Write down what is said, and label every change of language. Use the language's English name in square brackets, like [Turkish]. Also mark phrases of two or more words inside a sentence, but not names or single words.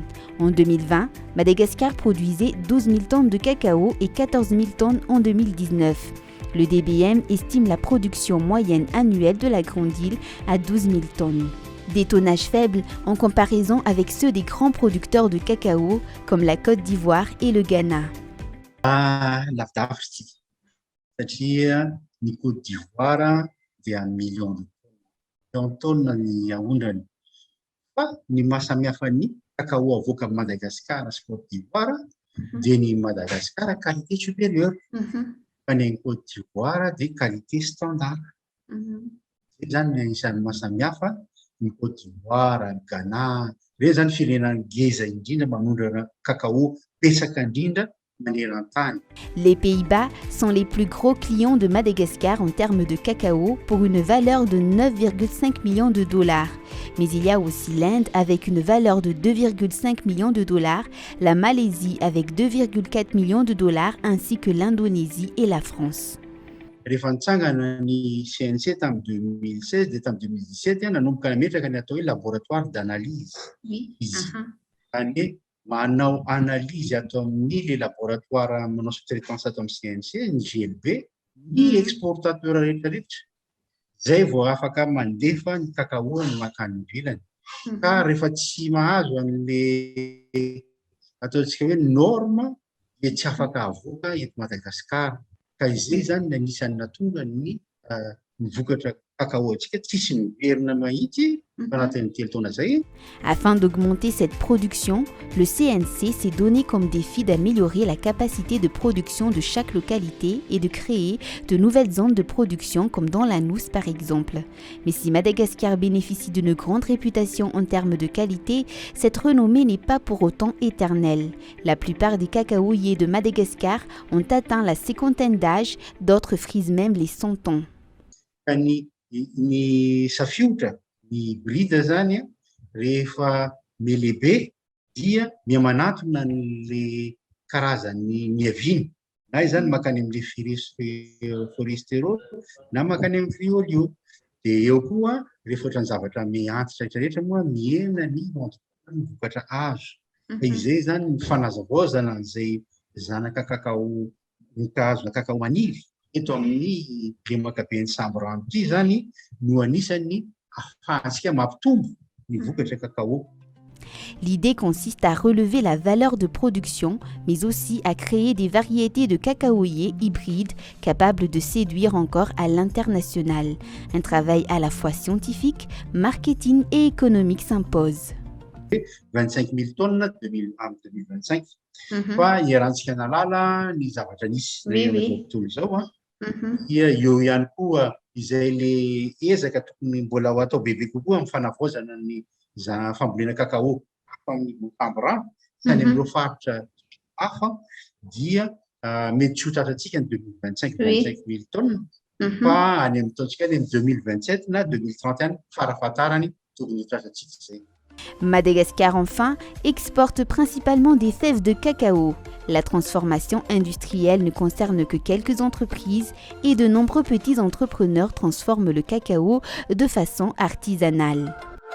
[French] En 2020, Madagascar produisait 12 000 tonnes de cacao et 14 000 tonnes en 2019. Le DBM estime la production moyenne annuelle de la Grande Île à 12 000 tonnes. Des tonnages faibles en comparaison avec ceux des grands producteurs de cacao comme la Côte d'Ivoire et le Ghana. [Malagasy] Satria ny Côte d'Ivoire dia [French] million de tonnes [Malagasy] ny ahondrany fa ny mahasamihafa ny cacao avoaka amin'ny Madagascar sy Côte d'Ivoire dia ny Madagascar [French] qualité supérieure [Malagasy] fa ny Côte d'Ivoire dia [French] qualité standard. [Malagasy] Zay zany ny isan'ny mahasamihafa ny Côte d'Ivoire, ny Ghana, ireo zany firenena ngeza indrindra manondrana cacao pesaka indrindra. [French] Les Pays-Bas sont les plus gros clients de Madagascar en termes de cacao pour une valeur de 9,5 millions de dollars. Mais il y a aussi l'Inde avec une valeur de 2,5 millions de dollars, la Malaisie avec 2,4 millions de dollars ainsi que l'Indonésie et la France. [Malagasy] Rehefa nitsangana ny CNC tamin'ny 2016 dia tamin'ny 2017 nanomboka nametraka ny atao hoe [French] laboratoire d'analyse. [Malagasy] Izany manao analyse atao amin'ny [French] le laboratoire [Malagasy] manao sous-traitance atao amin'ny CNC ny GLB ny exportateur rehetrarehetra zay vao afaka mandefa ny cacao ny makany ivelany ka rehefa tsy mahazo an'le ataontsika hoe norme dia tsy afaka avoaka eto Madagasikara ka izay zany anisan'ny natonga ny vokatra cacao antsika tsisy miverina mahitsy anatin'ny telo taona zay. [French] Afin d'augmenter cette production, le CNC s'est donné comme défi d'améliorer la capacité de production de chaque localité et de créer de nouvelles zones de production comme dans la Nousse par exemple. Mais si Madagascar bénéficie d'une grande réputation en termes de qualité, cette renommée n'est pas pour autant éternelle. La plupart des cacaoyers de Madagascar ont atteint la cinquantaine d'âge, d'autres frisent même les 100 ans. [Malagasy] Ny safiotra ny brida zany rehefa melehibe dia miamanatona le karazany miaviny na izany makany amin'le forestero na makany amin'ny friolio Dia eo koa rehefa ohatran'ny zavatra miantitra rehetrarehetra moa miena ny entrepreneur ny vokatra azo. Fa izay zany ny fanazavaozana an'izay zanaka kakao nikazona kakao maniry eto amin'ny lemakaben'ny Samborano ity zany no anisany ahafahantsika mampitombo ny vokatra kakao. [French] L'idée consiste à relever la valeur de production, mais aussi à créer des variétés de cacaoyers hybrides capables de séduire encore à l'international. Un travail à la fois scientifique, marketing et économique s'impose. 25 000 tonnes en 2025. [Malagasy] Fa iarahantsika nalala ny zavatra nisy amin'izao tontolo izao dia eo ihany koa izay le ezaka tokony mbola ho atao bebe kokoa amin'ny fanavaozana ny fambolena kakao amin'ny Samborano sy any amin'ireo faritra hafa dia mety tsy ho tratrantsika ny 2025 25 000 tonnes fa any amin'ny taontsika any amin'ny 2027 na 2031 farafahatarany tokony ho tratrantsika izay. [French] Madagascar, enfin, exporte principalement des fèves de cacao. La transformation industrielle ne concerne que quelques entreprises et de nombreux petits entrepreneurs transforment le cacao de façon artisanale.